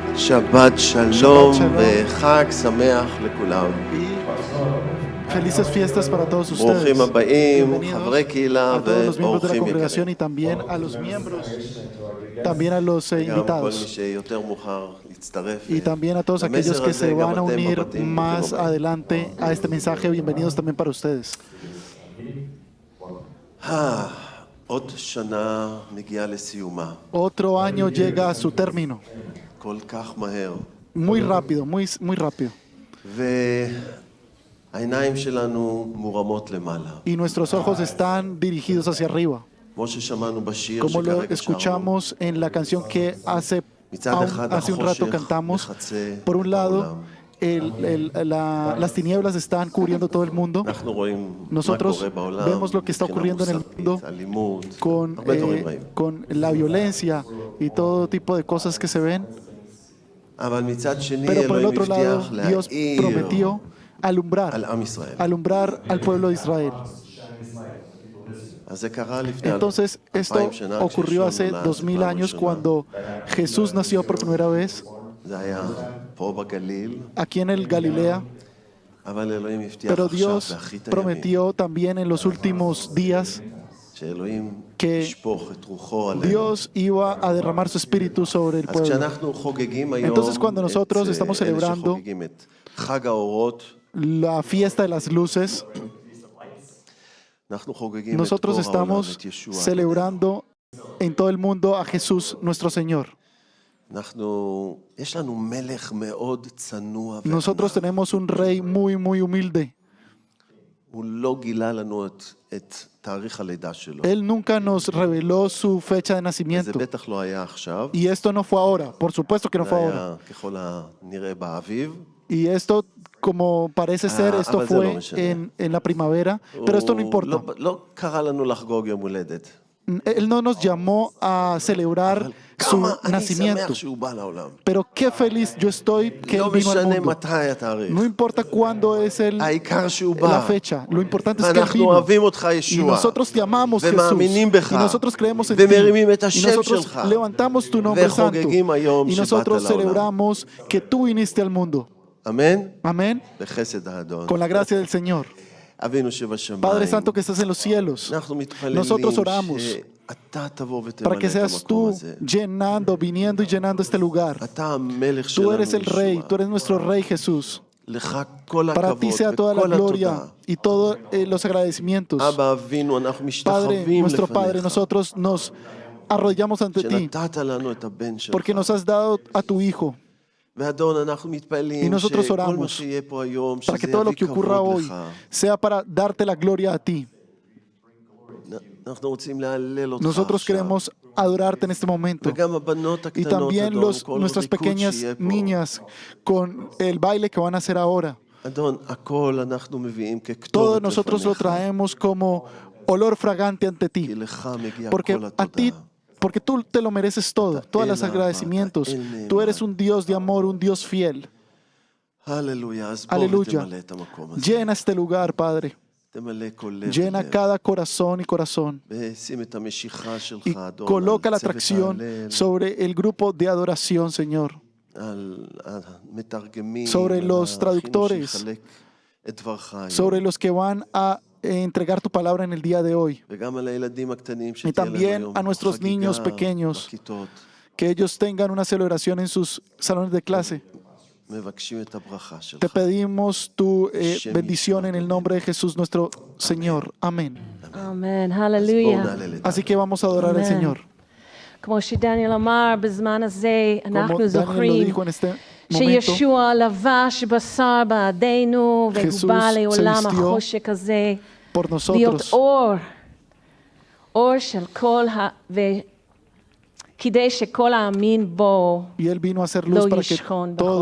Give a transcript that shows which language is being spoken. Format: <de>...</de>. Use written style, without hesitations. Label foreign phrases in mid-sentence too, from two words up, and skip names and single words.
<he>שבת שלום וחג שמח לכולם.</he> <es>Felices fiestas para todos ustedes.</es> <he>ברוכים הבאים,</he> <es>Bienvenidos</es> <he>חברי קהילה</he> <es>a todos los miembros de la</es> <he>ואורחים</he> <es>congregación y</es> <he>יקרים.</he> <es>también a los miembros, también a los</es> <he>גם כל מי</he> <es>invitados</es> <he>שיותר מאוחר להצטרף.</he> <es>y también a todos aquellos</es> <he>למסר</he> <es>que</es> <he>הזה</he> <es>se</es> <he>גם</he> <es>van a</es> <he>אתם</he> <es>unir</es> <he>בבתים,</he> <es>más</es> <he>ברוכים הבאים.</he> <es>adelante a este mensaje. Bienvenidos también para ustedes.</es> <he>עוד שנה מגיעה לסיומה.</he> <es>Otro año llega a su término,</es> <he>כל כך מהר.</he> <es>muy rápido, muy rápido.</es> <he>והעיניים שלנו מורמות למעלה.</he> <es>Y nuestros ojos están dirigidos hacia arriba,</es> <he>כמו ששמענו בשיר</he> <es>como lo</es> <he>שכרגע שרנו.</he> <es>escuchamos en la canción que hace</es> <he>מצד אחד</he> <es>un rato</es> <he>החושך</he> <es>cantamos.</es> <he>מחצה</he> <es>Por un</es> <he>את</he> <es>lado,</es> <he>העולם.</he> <es>las tinieblas están cubriendo todo el mundo.</es> <he>אנחנו רואים מה</he> <es>Nosotros</es> <he>קורה בעולם,</he> <es>vemos lo que está</es> <he>מבחינה</he> <es>ocurriendo en el</es> <he>מוסרית,</he> <es>mundo</es> <he>אלימות,</he> <es>con,</es> <he>הרבה דברים רעים.</he> <es>con la violencia y todo tipo de cosas que se ven.</es> <he>אבל מצד שני</he> <es>Pero por el</es> <he>אלוהים</he> <es>otro lado,</es> <he>הבטיח</he> <es>Dios</es> <he>להאיר</he> <es>prometió</es> <he>על</he> <es>alumbrar,</es> <he>עם ישראל.</he> <es>alumbrar al pueblo de Israel.</es> <he>אז זה קרה לפני</he> <es>Entonces, esto</es> <he>2000 שנה,</he> <es>ocurrió hace</es> <he>כשישוע נולד</he> <es>2000</es> <he>פעם</he> <es>años</es> <he>ראשונה.</he> <es>cuando Jesús nació por primera vez</es> <he>זה היה פה בגליל,</he> <es>aquí en el Galilea.</es> <he>אבל אלוהים הבטיח</he> <es>Pero</es> <he>עכשיו</he> <es>Dios</es> <he>באחרית הימים,</he> <es>prometió también en los últimos días</es> <he>שאלוהים</he> <es>que</es> <he>ישפוך את רוחו עלינו.</he> <es>Dios iba a derramar su espíritu sobre el</es> <he>אז</he> <es>pueblo.</es> <he>כשאנחנו חוגגים היום</he> <es>Entonces, cuando nosotros</es> <he>את</he> <es>estamos</es> <he>אלה</he> <es>celebrando</es> <he>שחוגגים את חג האורות,</he> <es>la fiesta de las luces,</es> <he>אנחנו חוגגים את</he> <es>nosotros</es> <he>אור העולם,</he> <es>estamos</es> <he>את ישוע.</he> <es>celebrando en todo el mundo a Jesús, nuestro Señor.</es> <he>יש לנו מלך מאוד צנוע</he> <es>Nosotros</es> <he>וענב.</he> <es>tenemos un rey muy humilde.</es> <he>הוא לא גילה לנו את תאריך הלידה שלו.</he> <es>Él nunca nos reveló su fecha de</es> <he>זה</he> <es>nacimiento.</es> <he>בטח לא היה עכשיו.</he> <es>Y esto no fue ahora, por supuesto que no</es> <he>זה</he> <es>fue</es> <he>היה</he> <es>ahora.</es> <he>ככל הנראה באביב.</he> <es>Y esto, como parece ser, esto</es> <he>אבל זה לא</he> <es>fue</es> <he>משנה.</he> <es>en la primavera, pero esto no</es> <he>הוא</he> <es>importa.</es> <he>לא קרא לנו לחגוג יום הולדת.</he> <es>Él no nos llamó a celebrar</es> <he>אבל</he> <es>su</es> <he>כמה אני</he> <es>nacimiento.</es> <he>שמח שהוא בא לעולם.</he> <es>Pero qué feliz yo estoy que</es> <he>לא</he> <es>Él vino al</es> <he>משנה</he> <es>mundo.</es> <he>מתי התאריך.</he> <es>No importa cuándo es</es> <he>העיקר שהוא</he> <es>la</es> <he>בא.</he> <es>fecha, lo importante es que Él</es> <he>ואנחנו</he> <es>vino.</es> <he>אוהבים אותך</he> <es>Y</es> <he>ישוע.</he> <es>nosotros te amamos, Jesús.</es> <he>ומאמינים בך.</he> <es>Y nosotros creemos en ti.</es> <he>ומרימים את</he> <es>Y</es> <he>השם</he> <es>nosotros</es> <he>שלך.</he> <es>levantamos tu nombre santo.</es> <he>וחוגגים היום</he> <es>Y</es> <he>שבאת</he> <es>nosotros</es> <he>לעולם.</he> <es>celebramos que tú viniste al mundo.</es> <he>אמן?</he> <es>Amén.</es> <he>בחסד האדון.</he> <es>Con la gracia del Señor.</es> <he>אבינו שבשמיים.</he> <es>Padre Santo que estás en los cielos,</es> <he>אנחנו מתפללים</he> <es>nosotros oramos</es> <he>שאתה תבוא</he> <es>para</es> <he>ותמלא</he> <es>que</es> <he>את</he> <es>seas</es> <he>המקום</he> <es>tú</es> <he>הזה.</he> <es>llenando, viniendo y llenando este lugar.</es> <he>אתה המלך</he> <es>Tú</es> <he>שלנו</he> <es>eres el rey,</es> <he>ישוע.</he> <es>tú eres nuestro rey Jesús.</es> <he>לך כל</he> <es>Para ti</es> <he>הכבוד</he> <es>sea toda la</es> <he>וכל</he> <es>gloria</es> <he>התודה.</he> <es>y todos los agradecimientos.</es> <he>אבא אבינו, אנחנו</he> <es>Padre,</es> <he>משתחווים</he> <es>nuestro Padre,</es> <he>לפניך.</he> <es>nosotros nos arrodillamos ante ti</es> <he>שנתת לנו את הבן שלך.</he> <es>porque nos has dado a tu Hijo.</es> <he>ואדון, אנחנו</he> <es>Y</es> <he>מתפללים</he> <es>nosotros</es> <he>שכל מה</he> <es>oramos</es> <he>שיהיה פה היום,</he> <es>para que</es> <he>שזה</he> <es>todo lo</es> <he>יביא</he> <es>que ocurra</es> <he>כבוד</he> <es>hoy</es> <he>לך.</he> <es>sea para darte la gloria a ti.</es> <he>אנחנו רוצים להלל אותך</he> <es>Nosotros</es> <he>עכשיו.</he> <es>queremos adorarte en este momento.</es> <he>וגם הבנות</he> <es>Y</es> <he>הקטנות,</he> <es>también</es> <he>אדון, כל</he> <es>nuestras</es> <he>ריקוד</he> <es>pequeñas</es> <he>שיהיה פה.</he> <es>niñas con el baile que van a hacer ahora.</es> <he>אדון, הכל אנחנו מביאים</he> <es>Todo</es> <he>ככתובת</he> <es>nosotros lo</es> <he>לפניך.</he> <es>traemos como olor fragante ante</es> <he>כי</he> <es>ti.</es> <he>לך מגיע</he> <es>Porque</es> <he>כל</he> <es>a ti,</es> <he>התודה.</he> <es>porque tú te lo mereces todo, todos los agradecimientos. Tú eres un Dios de amor, un Dios fiel.</es> <he>הללויה, אז בוא</he> <es>Aleluya.</es> <he>ותמלא את המקום הזה.</he> <es>Llena este lugar, Padre.</es> <he>תמלא כל לב</he> <es>Llena</es> <he>ולב.</he> <es>cada corazón y corazón.</es> <he>ושים את המשיכה שלך,</he> <es>Y</es> <he>אדון,</he> <es>coloca</es> <he>על</he> <es>la</es> <he>צוות</he> <es>atracción</es> <he>ההלל,</he> <es>sobre el grupo de adoración, Señor.</es> <he>על המתרגמים,</he> <es>sobre</es> <he>על</he> <es>los</es> <he>האחינו</he> <es>traductores,</es> <he>שיחלק את דברך היום.</he> <es>sobre los que van a entregar tu palabra en el día de hoy.</es> <he>וגם על הילדים הקטנים</he> <es>Y</es> <he>שתהיה להם</he> <es>también</es> <he>היום</he> <es>a nuestros</es> <he>חגיגה</he> <es>niños pequeños.</es> <he>בכיתות.</he> <es>Que ellos tengan una celebración en sus salones de clase.</es> <he>מבקשים את הברכה שלך.</he> <es>Te pedimos tu bendición en el nombre de Jesús nuestro Señor. Amén.</es> <he>אמן, אז בואו הללויה. נעלה לדעת.</he> <es>Así que vamos a adorar al Amén. Señor.</es> <he>כמו שדניאל אמר, בזמן הזה</he> <es>Como</es> <he>אנחנו</he> <es>Daniel lo</es> <he>זוכרים</he> <es>dijo en este momento,</es> <he>שישוע לבש בשר בעדנו והוא</he> <es>Jesús</es> <he>בא</he> <es>se</es> <he>לעולם</he> <es>vistió</es> <he>החושך הזה</he> <es>por</es> <he>להיות</he> <es>nosotros,</es> <he>אור של כל כדי שכל האמין בו.</he> <es>y Él vino a hacer luz Lo para que</es> <he>yishkon</he> <es>todos</es>